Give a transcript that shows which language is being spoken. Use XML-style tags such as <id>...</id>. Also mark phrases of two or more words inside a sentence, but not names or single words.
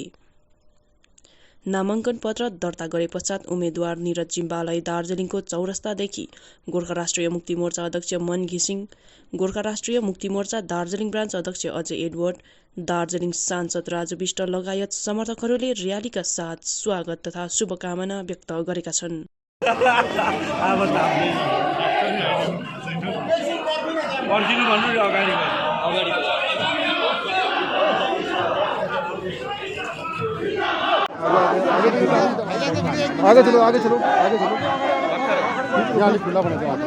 <ne>नामाङ्कन पत्र दर्ता गरे पश्चात उम्मेद्वार निरज जिम्बालाई दार्जिलिङको चौरस्तादेखि गोर्खा राष्ट्रिय मुक्ति मोर्चा अध्यक्ष मन घिसिङ, गोर्खा राष्ट्रिय मुक्ति मोर्चा दार्जिलिङ ब्रान्च अध्यक्ष अजय एडवर्ड, दार्जिलिङ सांसद राजु विष्ट लगायत समर्थकहरूले र्यालीका साथ स्वागत तथा शुभकामना व्यक्त गरेका छन्।</ne> <hi>आगे चलो आगे चलो आगे चलो यहाँ खुला बना</hi>